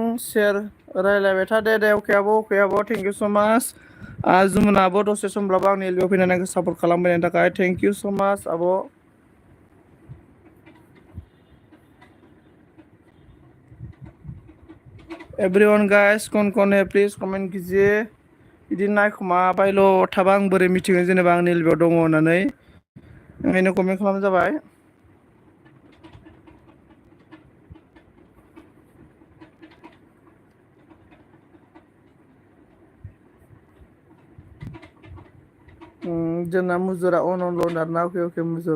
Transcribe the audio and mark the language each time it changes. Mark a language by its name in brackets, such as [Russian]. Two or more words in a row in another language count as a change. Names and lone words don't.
[Bodo] शेर रायलायबाय था दे अके आब' [English] thank you so much. [Bodo] जुमुनाबो दसे समब्लाबो आंनि लियाव फैनानै आंखौ सापर्ट खालामबायनि थाखाय [English] thank you so much [Bodo] आब'। [English] everyone guys [Hindi] कौन है प्लिज कमेंट कीजिए। [Bodo] बिदि नायखोमाबायल' थाबा आं बोरै मिथिगोन जेनेबा आंनि लियाव दङ होननानै, ओंखायनो कमेन्ट खालामबानो जाबाय। जोंना मुजुरा अनल' आरोना अके मुजुर।